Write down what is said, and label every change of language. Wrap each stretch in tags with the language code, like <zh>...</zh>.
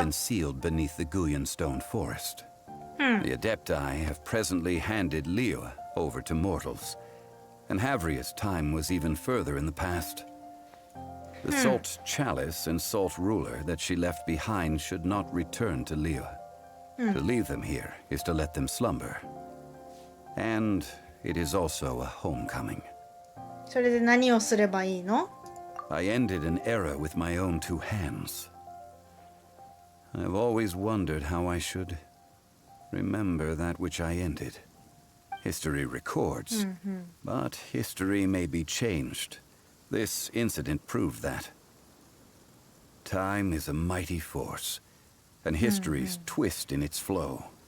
<en>have been sealed beneath the Guyanstone forest. The Adepti have presently handed Liyue over to mortals, and Havria's time was even further in the past. The Salt Chalice and Salt Ruler that she left behind should not return to Liyue. To leave them here is to let them slumber. And it is also a homecoming.</en> <ja>それで何をすればいいの？</ja> <en>I ended an era with my own two hands. I've always wondered how I should remember that which I ended. History records, but history may be changed. This incident proved that. Time is a mighty force, and history's twist in its flow.</en>